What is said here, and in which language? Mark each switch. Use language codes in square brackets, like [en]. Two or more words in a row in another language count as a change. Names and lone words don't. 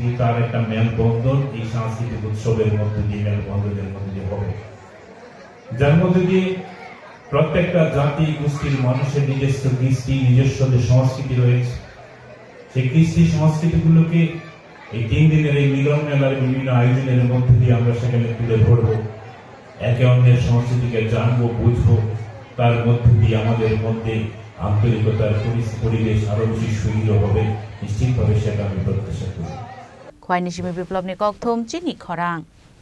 [bn] তার একটা মেলবন্ধন এই সাংস্কৃতিক উৎসবের মধ্যে দিয়ে মেলবন্ধনের মধ্যে দিয়ে হবে, যার মধ্যে দিয়ে প্রত্যেকটা জাতি গোষ্ঠীর মানুষের নিজস্ব কৃষ্টি, নিজস্ব যে সংস্কৃতি রয়েছে, সেই কৃষ্টি সংস্কৃতিগুলোকে এই 3 দিনের এই মিলন মেলার বিভিন্ন আয়োজনের মধ্যে দিয়ে আমরা সেখানে তুলে ধরবো, একে অন্যের সংস্কৃতিকে জানবো, বুঝবো, তার মধ্যে দিয়ে আমাদের মধ্যে আন্তরিকতার পরিবেশ আরো বেশি সুদৃঢ় হবে, নিশ্চিতভাবে সেটা আমি প্রত্যাশা করি। [trp] Khwai ni shimi biplop ni kok thom chi ni khorang